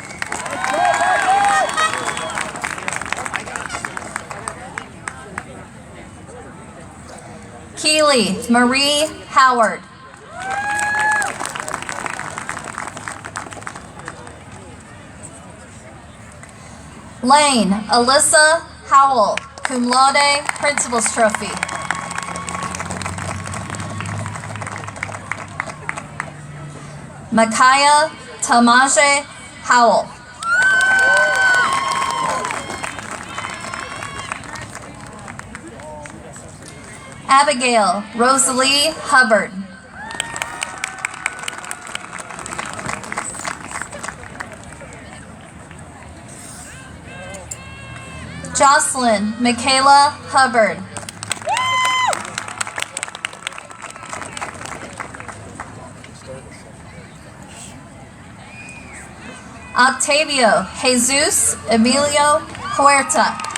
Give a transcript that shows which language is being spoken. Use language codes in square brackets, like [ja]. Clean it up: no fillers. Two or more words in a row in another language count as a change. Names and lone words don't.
[en] Keely Marie Howard. Lane Alyssa Howell, [la] cum laude, [en] Principal's Trophy. Micaiah Tamaje Howell. Abigail Rosalie Hubbard. Jocelyn Michaela Hubbard. Octavio Jesus Emilio Huerta.